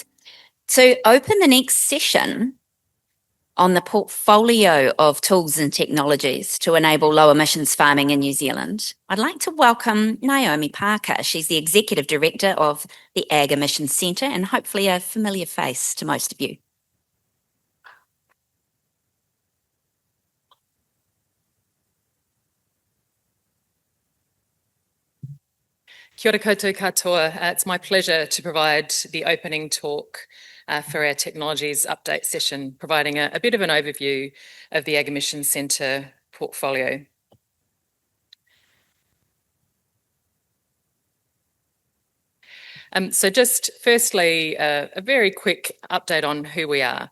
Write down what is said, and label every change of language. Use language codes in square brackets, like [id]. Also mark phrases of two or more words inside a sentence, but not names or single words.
[en] To open the next session on the portfolio of tools and technologies to enable low emissions farming in New Zealand, I'd like to welcome Naomi Parker. She's the Executive Director of the Ag Emissions Centre and hopefully a familiar face to most of you. [mi] Kia ora koutou katoa. [en] It's my pleasure to provide the opening talk for our technologies update session, providing a bit of an overview of the Ag Emissions Centre portfolio. So just firstly, a very quick update on who we are.